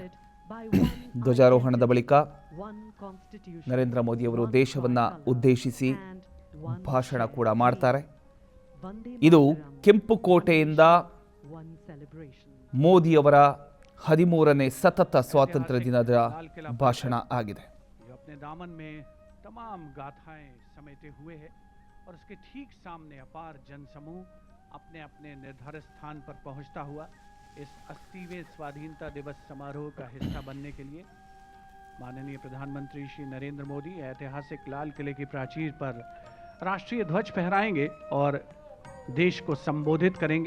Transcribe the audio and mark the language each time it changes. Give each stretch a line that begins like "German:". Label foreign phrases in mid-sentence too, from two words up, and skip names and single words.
Kannada: ಧ್ವಜಾರೋಹಣದ ಬಳಿಕ ನರೇಂದ್ರ ಮೋದಿ ಅವರು ದೇಶವನ್ನ ಉದ್ದೇಶಿಸಿ ಭಾಷಣ ಕೂಡ ಮಾಡ್ತಾರೆ. ಇದು ಕೆಂಪುಕೋಟೆಯಿಂದ ಮೋದಿಯವರ 13ನೇ ಸತತ ಸ್ವಾತಂತ್ರ್ಯ ದಿನದ ಭಾಷಣ ಆಗಿದೆ.
Hindi: इस 80वें स्वाधीनता दिवस समारोह का हिस्सा बनने के लिए माननीय प्रधानमंत्री श्री नरेंद्र मोदी ऐतिहासिक लाल किले की प्राचीर पर राष्ट्रीय ध्वज फहराएंगे और देश को संबोधित करेंगे.